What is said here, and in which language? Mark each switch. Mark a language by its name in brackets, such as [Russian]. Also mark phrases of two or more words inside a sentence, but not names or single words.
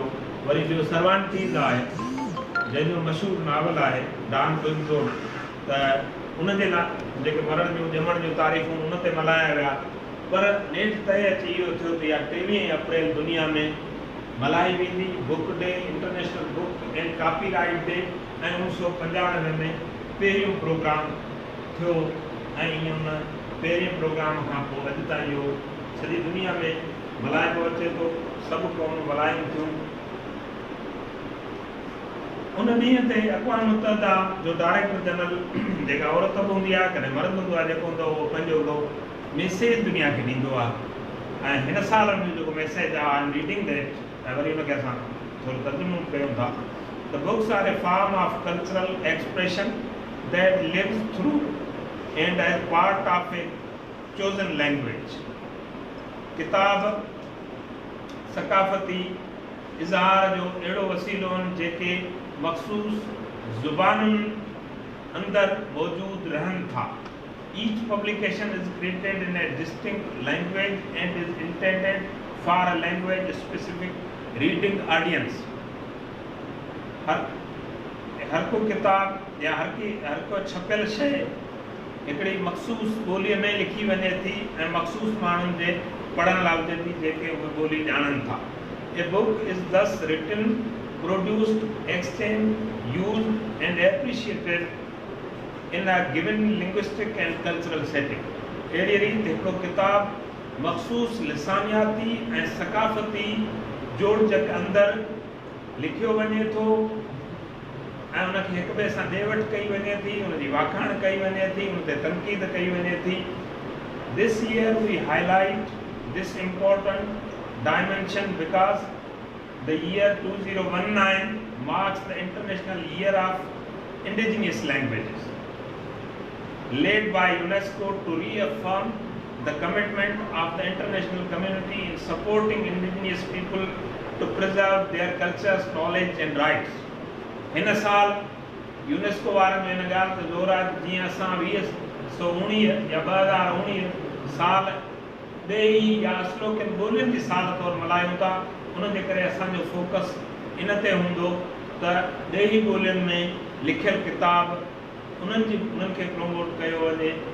[Sindhi] वरी ॿियो सर्वांटीज़ आहे, जंहिंजो मशहूरु नावल आहे डॉन क्विक्सोट, त उनजे जेके मरण जूं ॼमण जूं तारीख़ूं उन ते मल्हाया विया। पर नेठि तय अची इहो थियो त इहा 23 अप्रैल दुनिया में मल्हाई वेंदी बुक डे, इंटरनेशनल बुक एंड कॉपीराइट डे। ऐं 1995 में पहिरियों प्रोग्राम थियो, ऐं ईअं उन पहिरें प्रोग्राम खां पोइ अॼु ताईं इहो सॼी दुनिया में मल्हाइबो अचे थो। सभु क़ौमूं मल्हाइनि थियूं। उन ॾींहं ते अक़वाम मुतहदा जो [English] director general, [Sindhi] जेका औरत बि हूंदी आहे, कॾहिं मर्द हूंदो आहे, जेको हूंदो उहो पंहिंजो हिकिड़ो मैसेज दुनिया खे ॾींदो आहे। ऐं हिन साल में जेको मैसेज आहे, [English] I am reading that, [Sindhi] ऐं वरी उनखे असां थोरो तर्जुमो कयूं था। [English] the books are a form of cultural expression that lives through and as part of a chosen language. [Sindhi] किताब सकाफ़ती इज़हार जो अहिड़ो वसीलो आहिनि जेके मख़सूस ज़ुबानुनि अंदर मौजूद रहनि था. [English] Each publication is created in a distinct language and is intended for a language specific reading audience. [Sindhi] हर को किताब या हर को छपियल शइ हिकिड़ी मख़सूस ॿोलीअ में लिखी वञे थी ऐं मख़सूस माण्हुनि जे पढ़ण लाइ हुजे थी जेके उहे ॿोली ॼाणनि था. [English] A book is thus written, produced, exchanged, used and appreciated in a given linguistic and cultural setting. [Sindhi] अहिड़ी रीति हिकिड़ो किताब मख़सूस लिसानियाती ऐं सकाफ़ती जोड़जक अंदरि लिखियो वञे थो ऐं उनखे हिक ॿिए सां ॾे वठि कई वञे थी, उनजी वाखाण कई वञे थी, उन ते तनक़ीद कई वञे थी. [English] This year we highlight this important dimension because the year 2019 marks the International Year of Indigenous Languages, led by UNESCO to reaffirm the commitment of the international community in supporting indigenous people to preserve their cultures, knowledge and rights. [Sindhi] हिन साल यूनेस्को वारनि में हिन ॻाल्हि ते ज़ोर आहे जीअं असां 2019 या 2019 साल ॾेही या असलोकिन ॿोलियुनि जी साल तौरु मल्हायूं था. उन जे करे असांजो फोकस इन ते हूंदो त ॾेही ॿोलियुनि में लिखियल किताब उन्हनि खे प्रमोट कयो वञे.